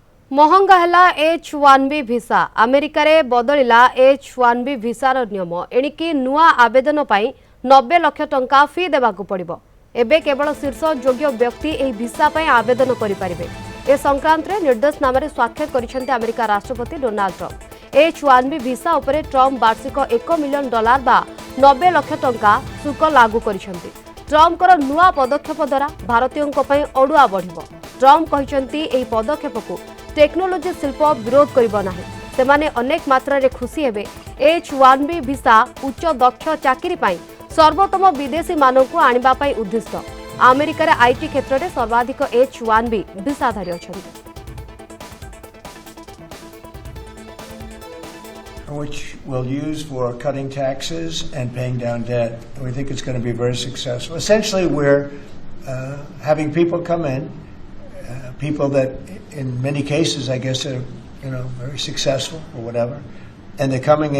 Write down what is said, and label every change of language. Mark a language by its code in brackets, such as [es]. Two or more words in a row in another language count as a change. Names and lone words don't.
[hi] महंगा है [or] H1B ଭିସା ଆମେରିକା ରେ ବଦଳିଲା H1B ଭିସାର ନିୟମ ଏଣିକି ନୂଆ ଆବେଦନ ପାଇଁ 90 ଲକ୍ଷ ଟଙ୍କା ଫି ଦେବାକୁ ପଡ଼ିବ। ଏବେ କେବଳ ଶୀର୍ଷ ଯୋଗ୍ୟ ବ୍ୟକ୍ତି ଏହି ଭିସା ପାଇଁ ଆବେଦନ କରି ପାରିବେ। ଏ ସଂକ୍ରାନ୍ତ ରେ ନିର୍ଦ୍ଦେଶନାମା ସ୍ୱାକ୍ଷର କରିସେଣ୍ଟି ଆମେରିକା ରାଷ୍ଟ୍ରପତି ଡୋନାଲ୍ଡ ଟ୍ରମ୍ପ। H1B ଭିସା ଉପରେ ଟ୍ରମ୍ପ ବାର୍ଷିକ $1 ମିଲିୟନ ବା 90 ଲକ୍ଷ ଟଙ୍କା ଶୁଳ୍କ ଲାଗୁ କରିସେଣ୍ଟି। ଟ୍ରମ୍ପଙ୍କର ନୂଆ ପଦକ୍ଷେପ ଦ୍ୱାରା ଭାରତୀୟଙ୍କ ପାଇଁ ଅଡୁଆ ବଢ଼ିବ। ଟ୍ରମ୍ପ କହିସେଣ୍ଟି ଏହି ପଦକ୍ଷେପ କୁ ଟେକ୍ନୋଲୋଜି ଶିଳ୍ପ ବିରୋଧ କରିବ ନାହିଁ। ସେମାନେ ଅନେକ ମାତ୍ରା ରେ ଖୁସି ହେବେ। H1B ଭିସା ଉଚ୍ଚ ଦକ୍ଷ ଚାକିରି ପାଇଁ ସର୍ବୋତ୍ତମ ବିଦେଶୀ ମାନଙ୍କୁ ଆଣିବା ପାଇଁ ଉଦ୍ଦିଷ୍ଟ। ଆମେରିକା ରେ ଆଇଟି କ୍ଷେତ୍ର ରେ ସର୍ବାଧିକ H1B ଭିସାଧାରୀ ଅଛନ୍ତି। [en] Which we'll use for cutting taxes and paying down debt. And we think it's going to be very successful. Essentially, we're having people come in, people that in many cases, I guess, are very successful or whatever, and they're coming in.